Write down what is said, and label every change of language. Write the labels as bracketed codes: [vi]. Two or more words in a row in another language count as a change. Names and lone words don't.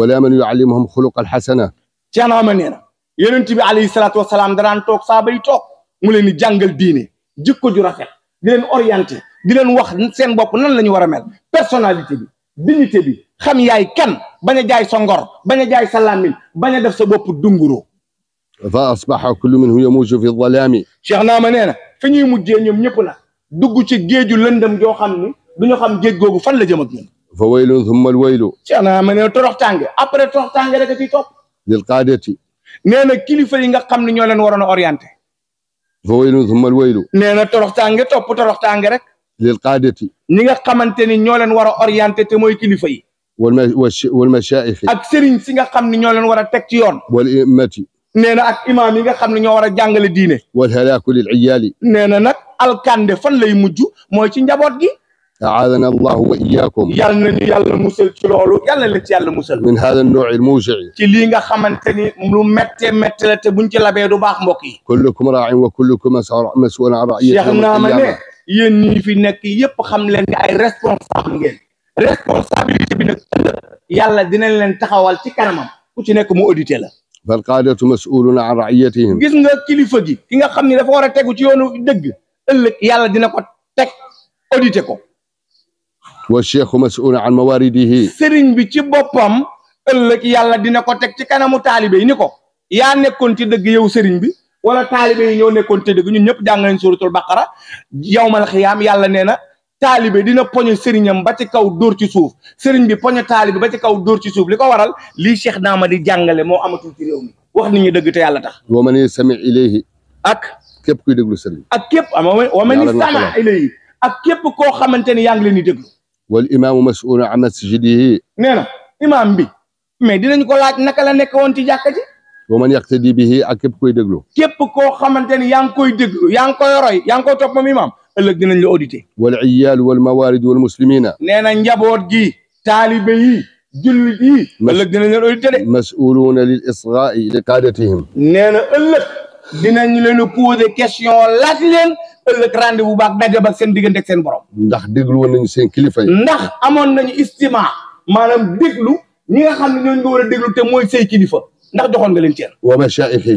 [ar] ولا من يعلمهم خلق الحسنة. [wo] Cheikh Naama nee na yonent bi [ar] عليه الصلاة والسلام [wo] danaan toog saaba yi toog mu leen di jàngal diine jikko ju rafet di leen orienté di leen wax seen bopp nan la ñu war a mel personnalité bi dignité bi xam yaay kan bañ a jaay sa ngor bañ a jaay sa làmmiñ bañ a def sa bopp dunguro. [ar] فأصبح كل منهم يموج في الظلام. [wo] Cheikh Naama nee na fi ñuy mujjee ñoom ñëpp nag dugg ci géeju lëndëm joo xam ni duñu xam géej googu fan la jëm ak ñun. [ar] فويل ثم الويل. [wo] Cheikh Naama nee na toroxtaange après toroxtaange rek a ciy topp. [ar] للقادة. [wo] nee na kilifa yi nga xam ne ñoo leen waroon a orienté. [ar] فويل ثم الويل. [wo] nee na toroxtaange topp toroxtaange rek. [ar] للقادة. [wo] ñi nga xamante ni ñoo leen war a orienté te mooy kilifa yi. [ar] والمشايخ. [wo] ak sëriñ si nga xam ne ñoo leen war a teg ci yoon. [ar] والإمة. [wo] nee na ak imaam yi nga xam ne ñoo war a jàngale diine. [ar] والهلاك للعيال. [wo] nee na nag alkande fan lay mujj mooy ci njaboot gi. [ar] أعاذنا الله وإياكم. [wo] yal nañu yàlla musal ci loolu yal na leen ci yàlla musal. [ar] من هذا النوع الموجع. [wo] ci lii nga xamante ni lu méttee métti la te buñ ci labee du baax mbokk yi. [ar] كلكم راع وكلكم مسؤول عن رعيته. [wo] Cheikh Naama ne yéen ñi fi nekk yépp xam leen ni ay responsable ngeen. responsabilité bi nag yàlla dinañ leen taxawal ci kanamam ku ci nekk mu audité la. [ar] فالقادة مسؤولون عن رعيتهم. [wo] gis nga kilifa gi ki nga xam ni dafa war a tegu ci yoonu dëgg ëllëg yàlla dina ko teg audité ko. [ar] والشيخ مسؤول عن موارده. [wo] sëriñ bi ci boppam ëllëg yàlla dina ko teg ci kanamu taalibe yi ni ko yaa nekkoon ci dëgg yow sëriñ bi wala taalibe yi ñoo nekkoon ci dëgg ñun ñëpp jàng nañ [ar] سورة البقرة يوم القيامة [wo] yàlla nee na taalibe dina poñe sëriñam ba ci kaw dóor ci suuf sëriñ bi poñe taalibe ba ci kaw dóor ci suuf li ko waral lii Cheikh Naama di jàngale moo amatul ci réew mi wax nit ñi dëgg te yàlla tax. [ar] ومن يستمع إليه. [wo] ak képp kuy déglu sëriñ. ak képp [ar] ومن استمع إليه [wo] ak képp koo xamante ni yaa ngi leen di déglu. [ar] والإمام مسؤول عن مسجده. [wo] nee na imaam bi mais dinañ ko laaj naka la nekk woon ci jàkka ji. [ar] ومن يقتدي به [wo] ak képp kuy déglu. képp koo xamante ni yaa ngi koy déglu yaa ngi koy roy yaa ngi koy topp moom imaam ëllëg dinañ la audité. [ar] والعيال والموارد والمسلمين. [wo] nee na njaboot gi taalibe yi jullit yi ëllëg dinañ leen audité de. [ar] مسؤولون للإصغاء لقادتهم. [wo] nee na ëllëg dinañ leen [fr] poser question [wo] laaj leen ëllëg rendez-vous bu baax daje ba seen diggante ak seen borom. ndax déglu woon nañu seen kilifa yi. ndax amoon nañu istima maanaam déglu ñi nga xam ne ñooñu nga war a déglu te mooy say kilifa ndax joxoon nga leen cër. [ar] ومشايخهم.